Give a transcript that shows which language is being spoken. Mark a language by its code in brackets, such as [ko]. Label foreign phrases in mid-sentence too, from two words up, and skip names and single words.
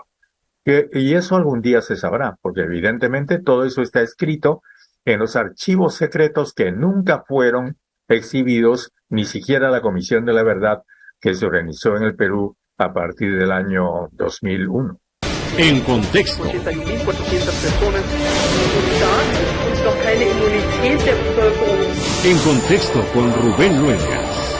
[es] Y eso algún día se sabrá, porque evidentemente todo eso está escrito en los archivos secretos que nunca fueron exhibidos, ni siquiera la Comisión de la Verdad que se organizó en el Perú a partir del año 2001. En contexto. [de] 81.400 personas und noch keine Immunität der Bevölkerung. [es] En contexto con Rubén Luenga.